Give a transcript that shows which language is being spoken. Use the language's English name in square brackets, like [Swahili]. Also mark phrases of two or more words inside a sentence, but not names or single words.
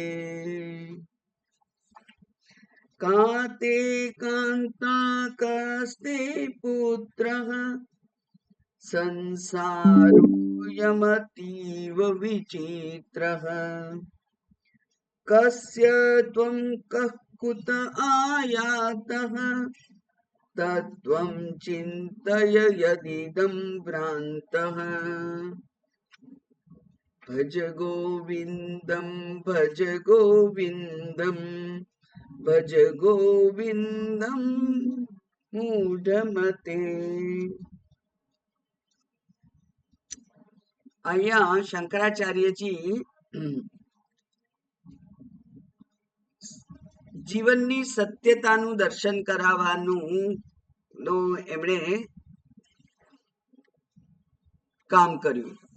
[Sanskrit] काते कान्ता कस्ते पुत्रः संसारोऽयमतीव विचित्रः कस्य त्वं कः कुत आयातः तत्त्वं चिन्तय यदिदं भ्रान्तः। भज गोविन्दं भज गोविन्दं भज गोविन्दं मूढमते। [Gujarati] અહીંયા શંકરાચાર્યજી જીવનની સત્યતાનું દર્શન કરાવવાનું એમણે કામ કર્યું.